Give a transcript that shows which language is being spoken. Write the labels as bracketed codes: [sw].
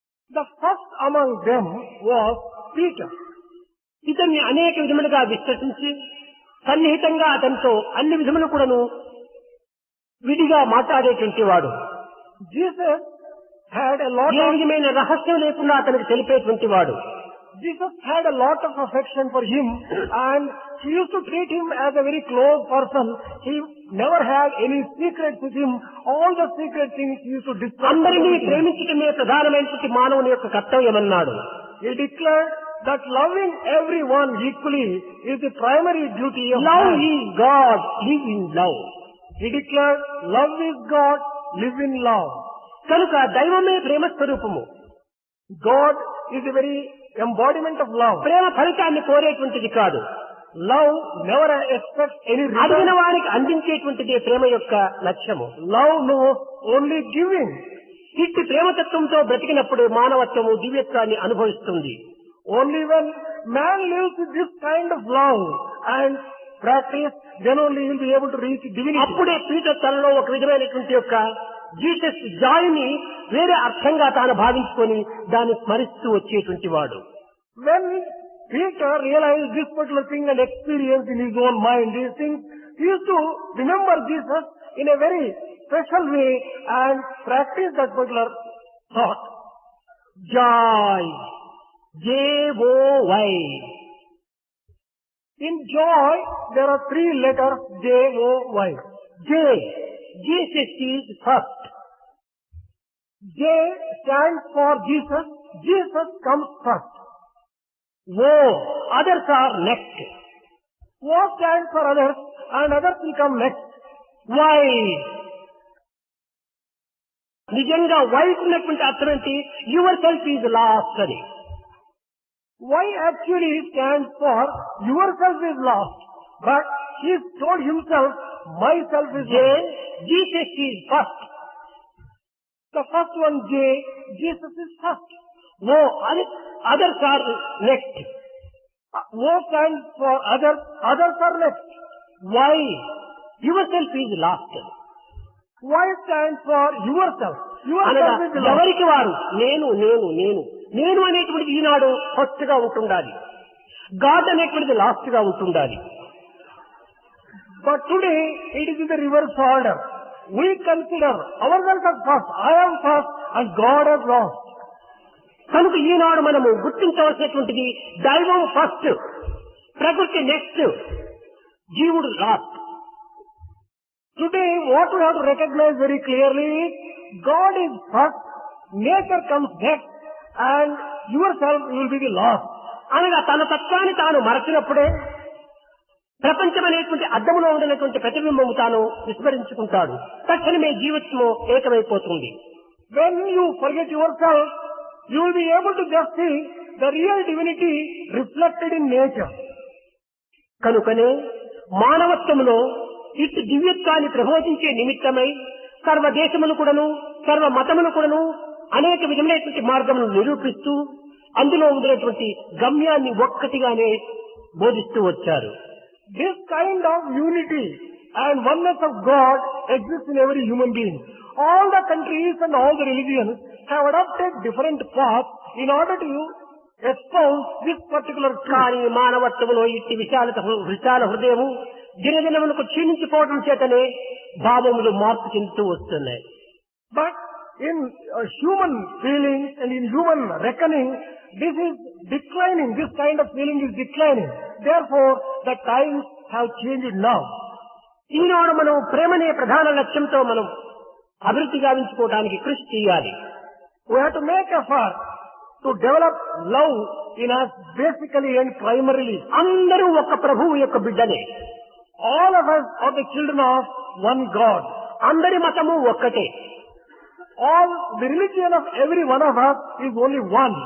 [en] The first among them was Peter. [te] ఇతన్ని అనేక విధములుగా విశ్వసించి సన్నిహితంగా అతనితో అన్ని విధములు కూడాను విడిగా మాట్లాడేటువంటి వాడు. [en] Jesus had a lot [te] ఏ విధమైన రహస్యం లేకుండా అతనికి తెలిపేటువంటి వాడు. [en] Jesus had a lot of affection for him and he used to treat him as a very close person. He never had any secrets with him. All the secret things he used to discuss. [te] అందరినీ ప్రేమించటమే ప్రధానమైనటువంటి మానవుని యొక్క కర్తవ్యం అన్నాడు. [en] He declared that loving everyone equally is the primary duty of Love man. is God, live in love. He declared, love is God, live in love. [te] కనుక దైవమే ప్రేమ స్వరూపము. [en] God is a very embodiment of love. [te] ప్రేమ ఫలితాన్ని కోరేటువంటిది కాదు. [en] Love never expects any [te] అడిగిన [en] return. [te] వారికి అందించేటువంటిదే ప్రేమ యొక్క లక్ష్యము. [en] Love knows only giving. [te] ఇట్టి ప్రేమతత్వంతో బ్రతికినప్పుడు మానవత్వము దివ్యత్వాన్ని అనుభవిస్తుంది. [en] Only when man lives with this kind of love and practice, then only he will be able to reach divinity. [te] అప్పుడే Peter తనలో ఒక విధమైనటువంటి యొక్క జీసస్ జాయ్ని వేరే అర్థంగా తాను భావించుకొని దాన్ని స్మరిస్తూ వచ్చేటువంటి వాడు. [en] When Peter realized this particular thing and experienced in his own mind these things, he used to remember Jesus in a very special way and practice that particular thought. Joy, J-O-Y. In joy, there are three letters J-O-Y. J, Jesus is first. J stands for Jesus. Jesus comes first. O, others are next. O stands for others and others will come next. [te] Y, నిజంగా Y ఉన్నటువంటి అర్థం ఏంటి? [en] Yourself is last అని. Y actually stands for yourself is lost. But he told himself, myself is J, lost. Jesus is first. The first one J, Jesus is first. O, others are next. O stands for others, others are next. Y, yourself is last. Y stands for yourself. [te] అనగా [en] Yourself is lost. [te] ఎవరికి వారు నేను నేను నేను నేను అనేటువంటిది ఈనాడు first గా ఉంటుండాలి. గాడ్ అనేటువంటిది లాస్ట్ గా ఉంటుండాలి. [en] But today it is in the reverse order. We consider ourselves as first. I am first and God has lost. [te] కనుక ఈనాడు మనము గుర్తించవలసినటువంటిది దైవం ఫస్ట్, ప్రకృతి నెక్స్ట్, జీవుడు last. [en] Today what we have to recognize very clearly is God is first, nature comes next and yourself will be the last. [te] అనగా తన తత్వాన్ని తాను మరచినప్పుడే ప్రపంచం అనేటువంటి అద్దములో ఉండినటువంటి ప్రతిబింబము తాను విస్మరించుకుంటాడు. తక్షణమే జీవితము ఏకమైపోతుంది. [en] When you forget yourself, you will be able to just see the real divinity reflected in nature. [te] కనుకనే మానవత్వములో ఇటు దివ్యత్వాన్ని ప్రబోధించే నిమిత్తమై సర్వ దేశములు కూడాను సర్వ మతములు కూడాను అనేక విధమైనటువంటి మార్గములను నిరూపిస్తూ అందులో ఉండినటువంటి గమ్యాన్ని ఒక్కటిగానే బోధిస్తూ వచ్చారు. [en] This kind of unity and oneness of God exists in every human being. All the countries and all the religions have adopted different paths in order to espouse this particular truth. [te] కానీ మానవత్వములో ఇట్టి విశాల హృదయము దినదినములకు క్షీణించిపోవడం చేతనే భావములు మార్పు చెందుతూ వస్తున్నాయి. [en] But in human feelings and in human reckoning, this is declining. This kind of feeling is declining. Therefore, the times have changed now. [te] ఈనాడు మనం ప్రేమనే ప్రధాన లక్ష్యంతో మనం అభివృద్ధి గావించుకోవడానికి కృషి చేయాలి. [en] We have to make effort to develop love in us basically and primarily. [te] అందరూ ఒక ప్రభువు యొక్క బిడ్డలే. [en] All of us are the children of one God. [te] అందరి మతము ఒక్కటే. [en] All the religion of every one of us is only one.